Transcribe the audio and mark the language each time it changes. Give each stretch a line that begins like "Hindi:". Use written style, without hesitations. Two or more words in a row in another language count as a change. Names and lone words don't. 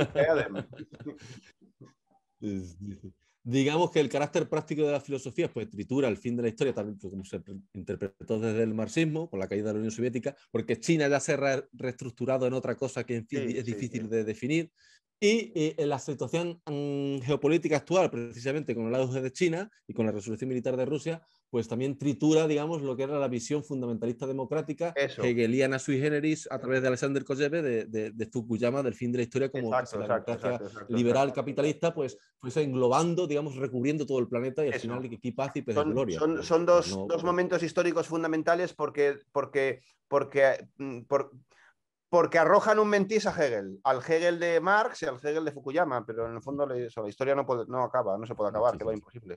Spanish: Digamos que el carácter práctico de la filosofía pues tritura el fin de la historia, tal como se interpretó desde el marxismo, con la caída de la Unión Soviética, porque China ya se ha reestructurado en otra cosa que en fin es difícil de definir. Y en la situación geopolítica actual, precisamente con el auge de China y con la resolución militar de Rusia, pues también tritura, digamos, lo que era la visión fundamentalista democrática, hegeliana
Latin: sui generis,
Spanish: a través de Alexander Kojève, de Fukuyama, del fin de la historia, como la democracia liberal capitalista, pues englobando, digamos, recubriendo todo el planeta y al final aquí paz y paz de gloria. Son dos momentos históricos fundamentales porque arrojan un mentís a Hegel, al Hegel de Marx y al Hegel de Fukuyama, pero en el fondo la historia no acaba, no se puede acabar, que va imposible.